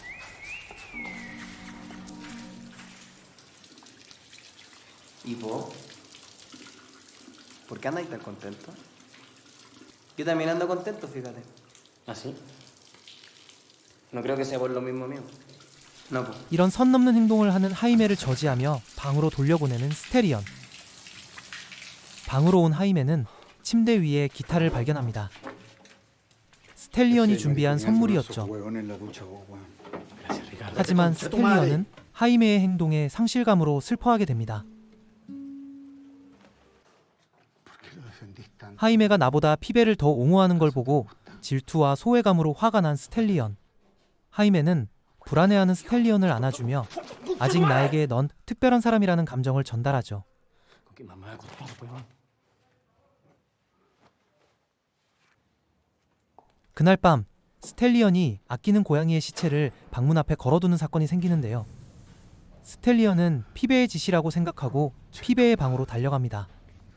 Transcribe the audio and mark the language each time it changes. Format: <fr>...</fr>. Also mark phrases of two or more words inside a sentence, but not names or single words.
<es>¿Y vos? ¿Por qué andáis tan contento? Yo también ando contento, fíjate. ¿Ah, sí? No creo que sea por lo mismo mío. No, pues.</es> <ko>이런 선 넘는 행동을 하는 하이메를 저지하며 방으로 돌려보내는 스테리언. 방으로 온 하이메는 침대 위에 기타를 발견합니다. 스텔리언이 준비한 선물이었죠.</ko> <es>Huevones en la ducha, vos, weón.</es> <ko>하지만 스텔리언은 하이메의 행동에 상실감으로 슬퍼하게 됩니다.</ko> <es>¿Por qué lo defendís tanto?</es> <ko>하이메가 나보다 피베를 더 옹호하는 걸 보고 질투와 소외감으로 화가 난 스텔리언. 하이메는 불안해하는 스텔리언을 안아주며 아직 나에게 넌 특별한 사람이라는 감정을 전달하죠.</ko> <es>¿Con quién más me voy a acostar, weón?</es> <ko>그날 밤 스텔리언이 아끼는 고양이의 시체를 방문 앞에 걸어두는 사건이 생기는데요. 스텔리언은 피베의 짓이라고 생각하고 피베의 방으로 달려갑니다.</ko>